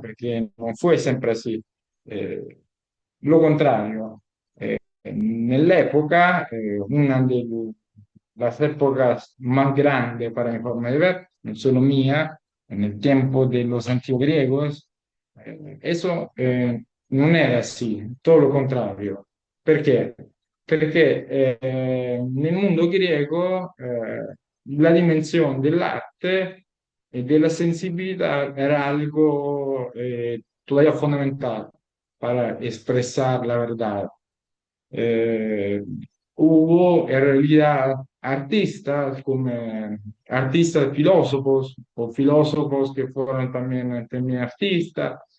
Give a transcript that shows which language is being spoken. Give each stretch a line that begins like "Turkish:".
Spanish: Porque no fue siempre así. Eh, lo contrario, nell'epoca, una las épocas más grandes para mi forma de ver, no solo mía, en el tiempo de los antiguos griegos, eso non era así, todo lo contrario.
Italian: Perché? Perché nel mondo greco la dimensione dell'arte
Spanish: de la sensibilidad era algo todavía fundamental para expresar la verdad. Eh, Hubo en realidad artistas como artistas filósofos o filósofos que fueron también artistas.